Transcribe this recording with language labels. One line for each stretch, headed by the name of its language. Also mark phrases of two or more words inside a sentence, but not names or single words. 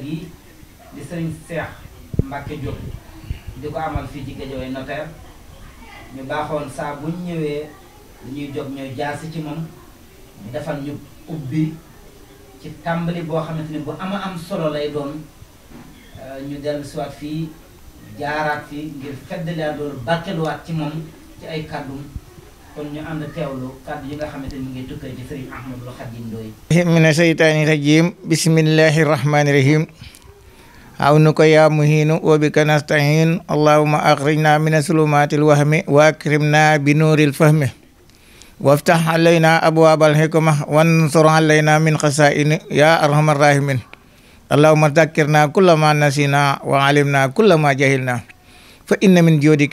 Wolof: gi di sëriñ Cheikh Mbacke Diop di ko amal fii ci Guédiawaye notaire ñu baaxoon saa bu ñëwee dañuy jóg ñooy jaasi ci moom ñu defal ñu ubbi ci tàmbali boo xamante ni bu am solo lay doon ñu dellu siwaat fii jaaraat fii ngir feddaliwaat loolu barkeluwaat ci moom ci ay kàddum kon ñu ànd teewlu kàddu yi nga xamante ni mu ngi tukkee ci sëriñ Ahmadul Xadim Ndooy
Arabic: من الشيطان الرجيم بسم الله الرحمن الرحيم عونك يا معين وبك نستعين اللهم أخرجنا من ظلمات الوهم وأكرمنا بنور الفهم وافتح علينا أبواب الحكمة وانشر علينا من خزائن يا أرحم الراحمين اللهم ذكرنا كلما نسينا وعلمنا كلما جهلنا فإن من جودك